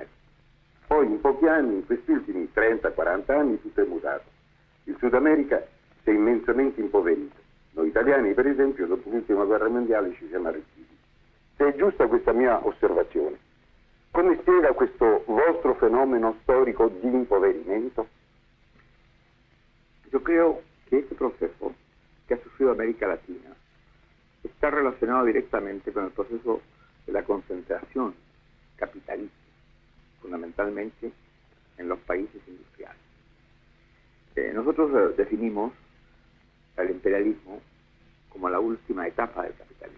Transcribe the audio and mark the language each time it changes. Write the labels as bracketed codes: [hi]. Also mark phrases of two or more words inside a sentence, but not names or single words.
[it] Poi in pochi anni, in questi ultimi 30-40 anni, tutto è mutato. Il Sud America si è immensamente impoverito. Noi italiani, per esempio, dopo l'ultima guerra mondiale ci siamo arricchiti. Se è giusta questa mia osservazione, come spiega questo vostro fenomeno storico di impoverimento? [es] Yo creo que este proceso que ha sufrido América Latina está relacionado directamente con el proceso de la concentración capitalista, fundamentalmente en los países industriales. Nosotros definimos el imperialismo como la última etapa del capitalismo.